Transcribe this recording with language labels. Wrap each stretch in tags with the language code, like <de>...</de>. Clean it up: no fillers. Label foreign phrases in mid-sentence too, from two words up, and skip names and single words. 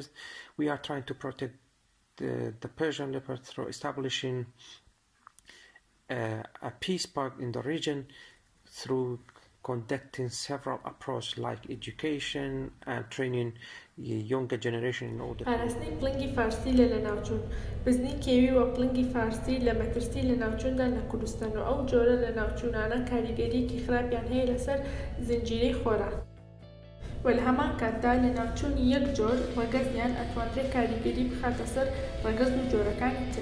<en>We are trying to protect the Persian leopard through establishing a peace park in the region through conducting several approaches like education and training younger generation in order</en> <ckb>پاراستنی پڵنگی فارسی لە ناوچوون، بزنی کێوی و پڵنگی فارسی لە مەترسی لە ناوچووندا لە کوردستان و ئەو جۆرە لە ناوچوونانە کاریگەریەکی خراپیان هەیە لەسەر زنجیرەی خۆراک. و لە هەمان کاتدا لە ناوچوونی یەک جۆر ڕەگەزیان ئەتوانرێت کاریگەری بخاتە سەر ڕەگەز و جۆرەکانی تر.</ckb>